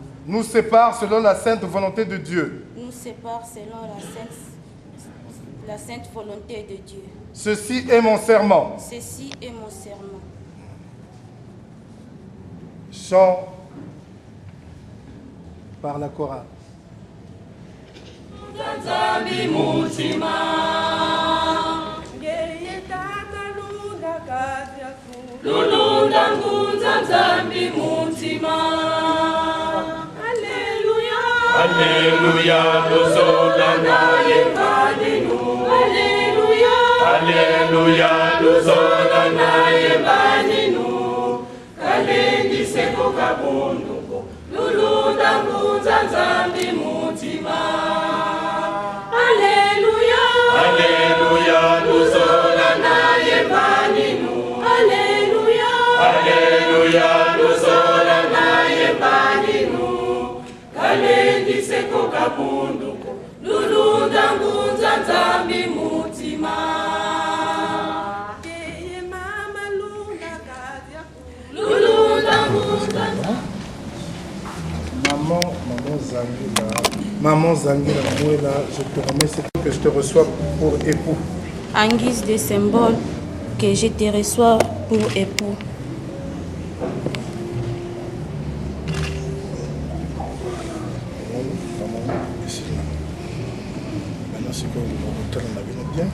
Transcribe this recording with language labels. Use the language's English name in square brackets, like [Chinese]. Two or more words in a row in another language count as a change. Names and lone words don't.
[French] nous sépare selon la sainte volonté de Dieu. nous sépare selon la sainte volonté de Dieu. Ceci est mon serment. Ceci est mon serment. Chant par la chorale. [Kongo] Lulunda ngunza nzambi muntima. Alleluia. Alleluia. Luzola naye baninu. Alleluia. Alleluia. Luzola naye baninu. Kalengi seko kabunduko. Lulunda ngunza nzambi muntima. Alleluia. Alleluia. Luzola naye baninu. Alleluia, Alleluia, luzola naye baninu. Kalendi seko kabunduko, lulunda ngunza nzambi mutima. Keye mama lunda kadia, lulunda ngunza nzambi. [French] Maman Zangila Mouela, je te remets ce que je te reçois pour époux. En guise de symbole que je te reçois pour époux. Maintenant, c'est que vous avez bien.